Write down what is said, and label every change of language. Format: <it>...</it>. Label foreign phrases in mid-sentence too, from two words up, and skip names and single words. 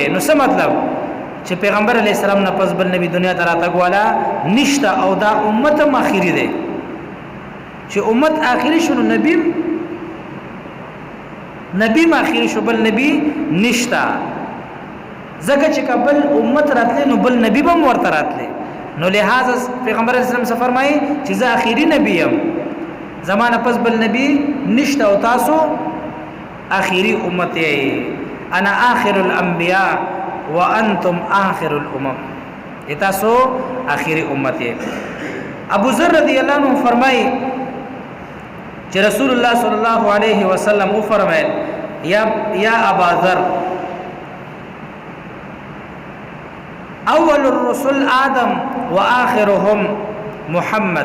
<ps>نو څه مطلب چې پیغمبر</ps> <ar>علی السلام</ar> <ps>نه پس بل نبی دنیا ته راتګ والا نشته او دا امت هم اخیری ده. چې امت اخیری شنو نبی ما اخیری شو، بل نبی نشته. زکه چې قبل امت راتله نو بل نبی به ورته راتله. نو لہذا پیغمبر</ps> <ar>علیہ السلام</ar> <ps>سے فرمایي چې زه اخیری نبی یم، زمانہ پس بل نبی نشته او تاسو اخیری امت یې.</ps> <ar>انا آخر الانبیاء وانتم آخر الامم،</ar> <ps>تاسو اخیری امت یې. ابو ذر</ps> <ar>رضی الله عنه</ar> <ps>فرمایي چې رسول الله</ps> <ar>صلی الله علیه وسلم</ar> <ps>او فرمایل</ps> <ar>یا ابا ذر اول الرسل آدم واخرهم محمد.</ar>